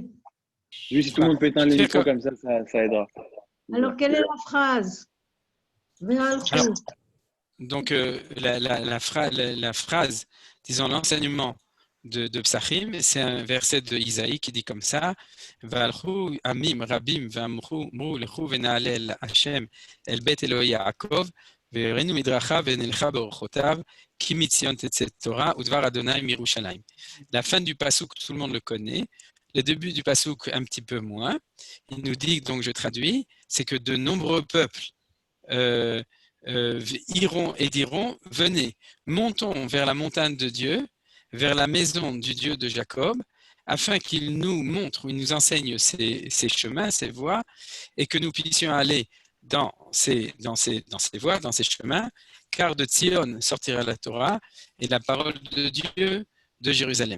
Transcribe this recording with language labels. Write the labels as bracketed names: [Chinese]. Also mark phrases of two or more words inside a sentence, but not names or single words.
[French] Juste si tout le monde peut éteindre les micros comme ça aidera. Alors, quelle est la phrase? Alors, donc, la phrase, disons l'enseignement de Psachim, c'est un verset de Isaïe qui dit comme ça: [Hebrew] והלכו עמים רבים ואמרו לכו ונעלה השם אל בית אלוהי יעקב ויורנו מדרכיו ונלכה בארחתיו כי מציון תצא תורה ודבר ה' מירושלים. [French] La fin du passouk, tout le monde le connaît. Le début du passouk, un petit peu moins. Il nous dit, donc je traduis, c'est que de nombreux peuples iront et diront: venez, montons vers la montagne de Dieu, vers la maison du Dieu de Jacob, afin qu'il nous montre ou il nous enseigne ses chemins, ses voies, et que nous puissions aller dans ces voies, dans ces chemins, car de Tzion sortira la Torah et la parole de Dieu de Jérusalem.